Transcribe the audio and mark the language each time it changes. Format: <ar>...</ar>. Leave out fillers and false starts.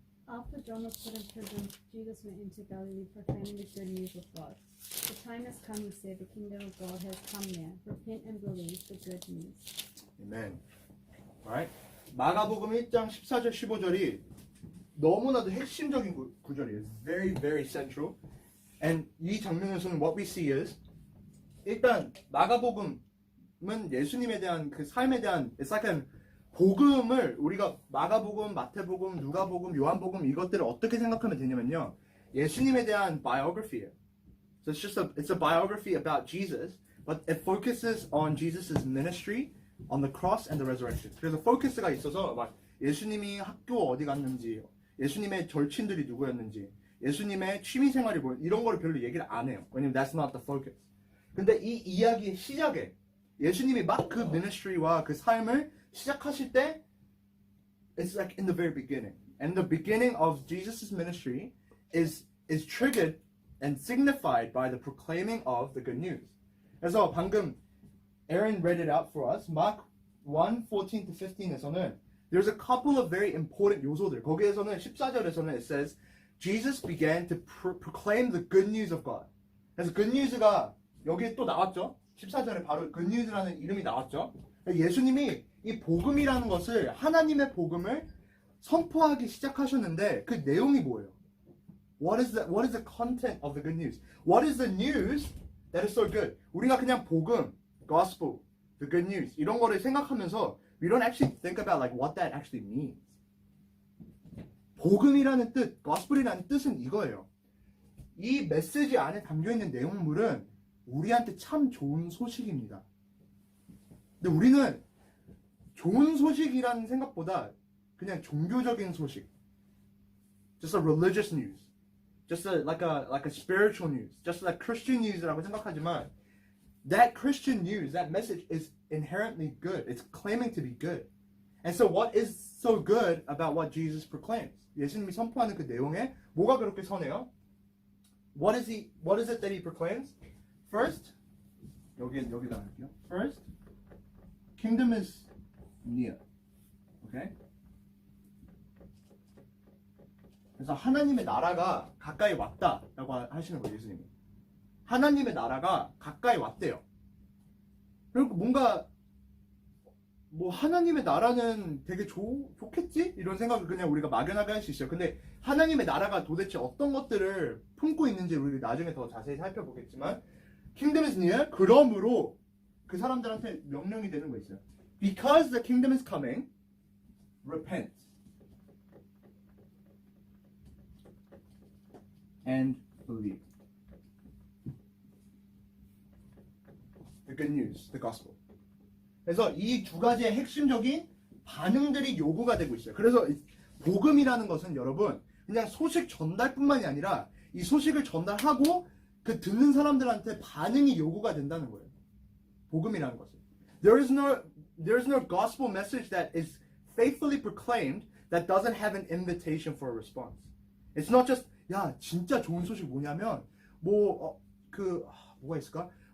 <en>After John was put in prison, Jesus went into Galilee proclaiming the good news of God. The time has come, he said, the kingdom of God has come near. Repent and believe the good news. Amen. Alright.</en> <ko>마가복음 1장 14절 15절이 너무나도 핵심적인 구절이에요.</ko> <en>Very, very central.</en> <ko>And 이 장면에서는</ko> <en>what we see is</en> <ko>일단 마가복음은 예수님에 대한 그 삶에 대한</ko> <en>it's like an</en> <ko>복음을 우리가 마가복음, 마태복음, 누가복음, 요한복음 이것들을 어떻게 생각하면 되냐면요. 예수님에 대한 biography예요.</ko> <en>So it's a biography about Jesus, but it focuses on Jesus' ministry, on the cross and the resurrection.</en> <ko>그래서 포커스가 있어서 막 예수님이 학교 어디 갔는지, 예수님의 절친들이 누구였는지, 예수님의 취미 생활이 뭐 이런 거를 별로 얘기를 안 해요.</ko> <en>왜냐면 that's not the focus.</en> <ko>근데 이 이야기의 시작에 예수님이 막 그 ministry와 그 삶을 시작하실 때</ko> <en>it's like in the very beginning. And the beginning of Jesus' ministry is triggered and signified by the proclaiming of the good news.</en> <ko>그래서 방금</ko> <en>Aaron read it out for us. Mark 1, 14 to 15에서는 there's a couple of very important 요소들.</en> <ko>거기에서는 14절에서는</ko> <en>it says Jesus began to proclaim the good news of God.</en> <ko>그래서 good news가 여기에 또 나왔죠. 14절에 바로 good news라는 이름이 나왔죠. 예수님이 이 복음이라는 것을 하나님의 복음을 선포하기 시작하셨는데 그 내용이 뭐예요?</ko> <en>What is the content of the good news? What is the news that is so good?</en> <ko>우리가 그냥 복음, gospel, the good news 이런 거를 생각하면서</ko> <en>we don't actually think about like what that actually means.</en> <ko>복음이라는 뜻, gospel이라는 뜻은 이거예요. 이 메시지 안에 담겨 있는 내용물은 우리한테 참 좋은 소식입니다. 근데 우리는 좋은 소식이라는 생각보다 그냥 종교적인 소식,</ko> <en>just a religious news, just like a spiritual news, just like Christian news라고 생각하지만 that Christian news, that message is inherently good. It's claiming to be good. And so what is so good about what Jesus proclaims?</en> <ko>예수님이 선포하는 그 내용에 뭐가 그렇게 선해요?</ko> <en>What is it that he proclaims?</en> <ko>First, 여기다 할게요.</ko> <en>First, kingdom is near. Okay?</en> <ko>그래서 하나님의 나라가 가까이 왔다라고 하시는 거예요, 예수님이. 하나님의 나라가 가까이 왔대요. 그리고 뭔가 뭐 하나님의 나라는 되게 좋겠지? 이런 생각을 그냥 우리가 막연하게 할 수 있어요. 근데 하나님의 나라가 도대체 어떤 것들을 품고 있는지 우리 나중에 더 자세히 살펴보겠지만</ko> <en>kingdom is near.</en> <ko>그러므로 그 사람들한테 명령이 되는 거 있어요.</ko> <en>Because the kingdom is coming, repent and believe. The good news, the gospel.</en> <ko>그래서 이 두 가지의 핵심적인 반응들이 요구가 되고 있어요. 그래서 복음이라는 것은 여러분 그냥 소식 전달뿐만이 아니라 이 소식을 전달하고 그 듣는 사람들한테 반응이 요구가 된다는 거예요. 복음이라는 것은.</ko> <en>There is no gospel message that is faithfully proclaimed that doesn't have an invitation for a response. It's not just</en> <ko>야 진짜 좋은 소식 뭐냐면 뭐가 있을까?</ko>